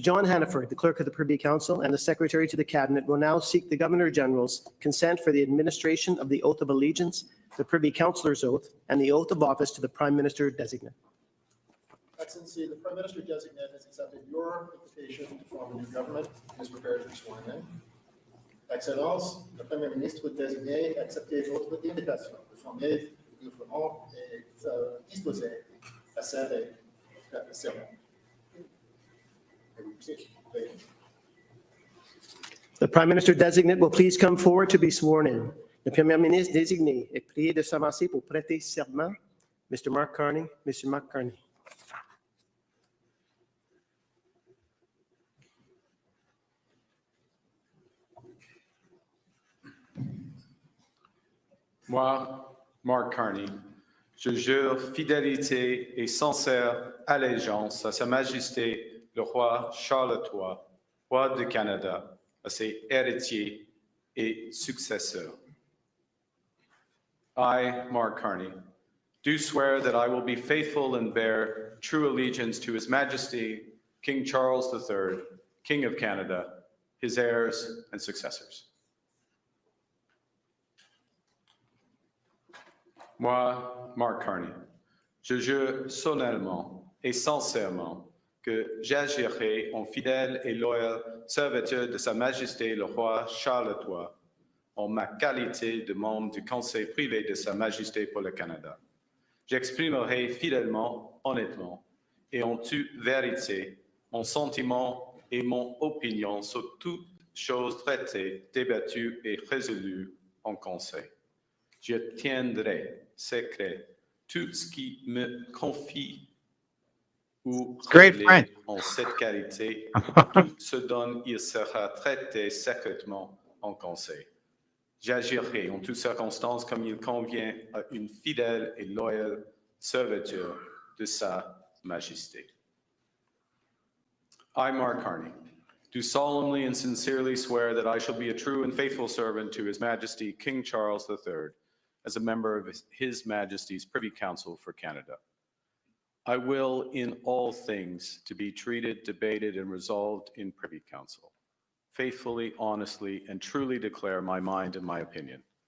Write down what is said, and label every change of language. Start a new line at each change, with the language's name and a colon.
English: John Hannaford, the Clerk of the Privy Council and the Secretary to the Cabinet, will now seek the Governor-General's consent for the administration of the Oath of Allegiance, the Privy Councillor's Oath, and the Oath of Office to the Prime Minister-Designate. Excellency, the Prime Minister-Designate has accepted your invitation to form a new government and is prepared to be sworn in.
French: Excellence, le Premier Ministre désigné a accepté votre invitation de former le gouvernement et est disposé à servir le serment.
English: The Prime Minister-Designate will please come forward to be sworn in.
French: Le Premier Ministre désigné est prié de s'avancer pour prêter serment.
English: Mr. Mark Carney, Mr. Mark Carney.
French: Moi, Mark Carney, je jure fidélité et sincère allégeance à Sa Majesté le roi Charles III, roi du Canada, à ses héritiers et successeurs.
English: I, Mark Carney, do swear that I will be faithful and bear true allegiance to His Majesty, King Charles III, King of Canada, his heirs and successors.
French: Moi, Mark Carney, je jure solennellement et sincèrement que j'agirai en fidèle et loyal serviteur de Sa Majesté le roi Charles III, en ma qualité de membre du Conseil privé de Sa Majesté pour le Canada. J'exprimerai fidèlement, honnêtement et en toute vérité mon sentiment et mon opinion sur toute chose traitée, débattue et résolue en Conseil. Je tiendrai secret tout ce qui me confie ou révélé en cette qualité, tout ce dont il sera traité secrètement en Conseil. J'agirai en toutes circonstances comme il convient à une fidèle et loyale serviteur de Sa Majesté.
English: I, Mark Carney, do solemnly and sincerely swear that I shall be a true and faithful servant to His Majesty King Charles III as a member of His Majesty's Privy Council for Canada. I will, in all things, to be treated, debated, and resolved in Privy Council, faithfully, honestly, and truly declare my mind and my opinion.